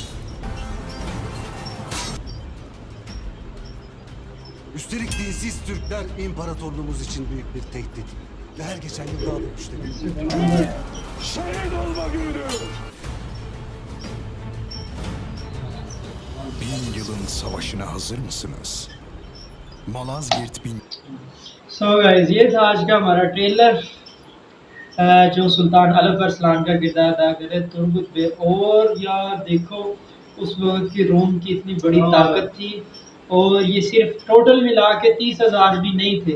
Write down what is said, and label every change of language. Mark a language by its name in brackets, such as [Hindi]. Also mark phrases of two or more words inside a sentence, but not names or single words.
[Turkish] Üstelik dinsiz Türkler imparatorluğumuz için büyük bir tehdit. Ve her geçen yıl daha da güçleniyor. Şehit olma günü. 1000 yılın savaşına hazır mısınız? Malazgirt bin... [English] so guys, [Hindi] ये था आज का हमारा ट्रेलर जो सुल्तान अलप अरसलान का किरदार अदा करे तुर्गुत बेग। और यार देखो उस वक्त की रोम की इतनी बड़ी ताकत थी और ये सिर्फ टोटल मिला के 30,000 भी नहीं थे।